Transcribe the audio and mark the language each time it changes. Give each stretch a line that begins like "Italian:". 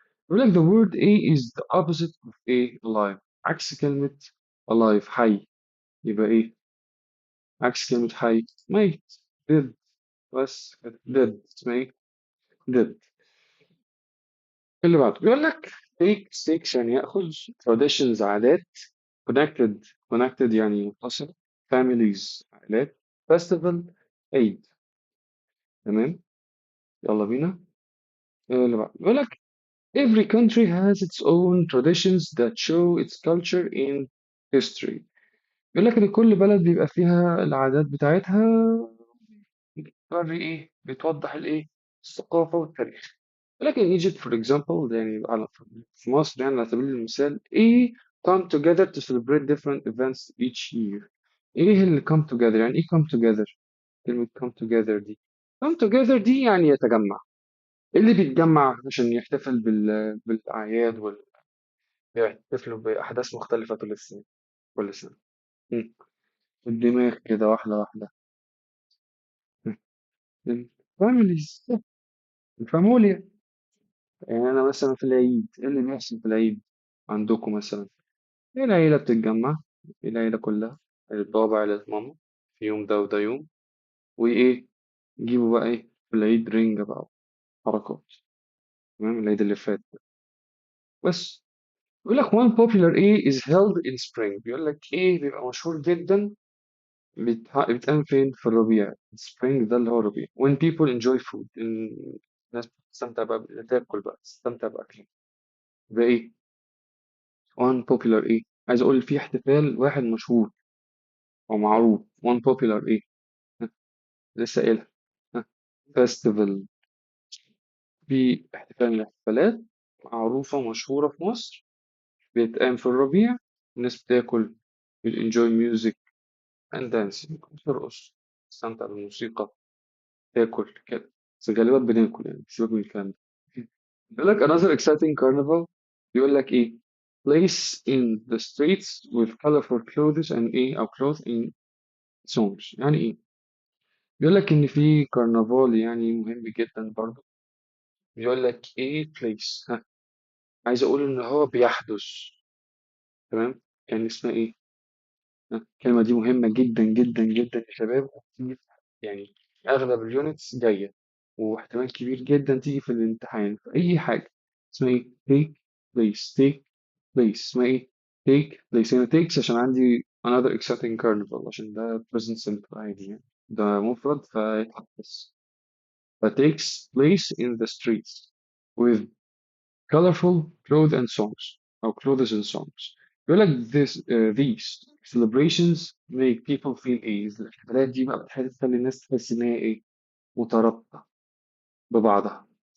Arabic: يقول لك
English: the word A is the opposite of A alive.
Arabic: عكس كلمة alive حي. يبقى إيه؟ عكس كلمة حي ميت. dead. بس dead اسمها إيه؟ dead. اللي بعده بيقول لك take يعني يأخذ traditions عادات connected يعني متصل families عائلات festival عيد. تمام. يلا بينا. اللي بعده بيقول لك
English: every country has its own traditions that show its culture in history.
Arabic: بيقول لك إن كل بلد بيبقى فيها العادات بتاعتها بتوري إيه؟ بتوضح الإيه؟ الثقافة والتاريخ.
English: لكن Egypt for example
Arabic: يعني في مصر يعني على سبيل المثال إيه
English: come together to celebrate different events each year.
Arabic: إيه اللي come together؟ يعني إيه come together؟ كلمة come together دي come together دي يعني يتجمع. إيه اللي بيتجمع عشان يحتفل بالأعياد ويحتفلوا بأحداث مختلفة طول السنة كل سنة. مم. الدماغ كده واحدة واحدة. الفاميليز، الفاموليا. يعني أنا مثلا في العيد، إيه اللي بيحصل في العيد عندكم مثلا؟ العيلة بتتجمع، العيلة كلها، البابا عيلة ماما، في يوم ده وده يوم، وإيه، يجيبوا بقى إيه في العيد رنجة بقى، حركات. تمام، العيد اللي فات بس. بيقول لك
English: one popular A is held in spring.
Arabic: بيقول لك إيه بيبقى مشهور جدا، بيتعمل فين؟ في الربيع. spring ده اللي هو الربيع.
English: when people enjoy food.
Arabic: الناس بتستمتع بقى، تاكل بقى، تستمتع بأكل. ده إيه؟ one popular إيه؟ عايز أقول في احتفال واحد مشهور أو معروف. one popular إيه؟ ها، لسه قايلها. ها، festival. في احتفال من الاحتفالات معروفة مشهورة في مصر، بيتقام في الربيع. الناس بتاكل،
English: enjoy music and dancing،
Arabic: ترقص، تستمتع بالموسيقى، تاكل كده. بس غالبا بناكل يعني، مش باكل الكلام ده. بيقول لك
English: another exciting carnival. بيقول لك ايه؟ place in the streets with colorful clothes and ايه او clothes in songs.
Arabic: يعني ايه؟ بيقول لك ان في كرنفال يعني مهم جدا برضه. بيقول لك ايه place، ها، عايز اقول ان هو بيحدث. تمام، يعني اسمها ايه؟ ها، الكلمة دي مهمة جدا جدا جدا يا شباب، وكتير يعني. اغلب اليونتس جاية، واحتمال كبير جدا تيجي في الامتحان في اي حاجة. اسمها ايه؟ take place. take place اسمها ايه؟ take place. هنا takes عشان عندي another exciting carnival، عشان ده present simple عادي يعني، ده مفرد فيتحدث.
English: ف takes place in the streets with colorful clothes and songs أو clothes and songs.
Arabic: بيقول لك
English: these celebrations make people feel
Arabic: ايه؟ الاحتفالات دي بقى بتخلي الناس تحس ان هي ايه؟ مترابطة ببعضها.